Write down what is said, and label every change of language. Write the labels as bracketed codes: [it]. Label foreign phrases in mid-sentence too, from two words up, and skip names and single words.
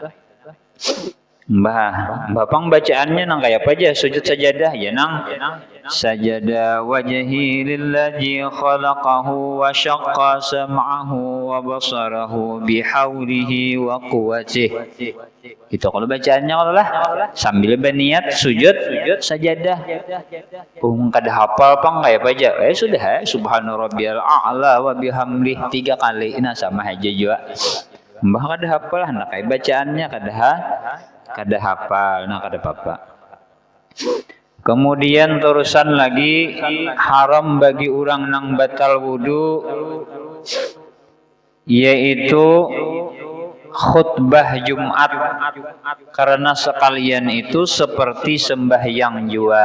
[bjn] Bapang bacaannya nang kayak apa aja sujud sajadah ya nang [ar] سجد وجهي للذي خلقه وشق سمعه وبصره بحوله وقوته. [bjn] Itu kalau bacaannya kalau lah sambil berniat sujud sajadah. Kada hafal pang kayak apa aja. Sudah [ar] سبحان ربي الأعلى وبحمده [bjn] 3 kali. Nah sama aja juga. Mbah kada hafal hendak kayak bacaannya kada hafal, nah kada apa-apa. Kemudian terusan lagi haram bagi orang nang batal wudu yaitu khutbah Jumat, karena sekalian itu seperti sembahyang jua.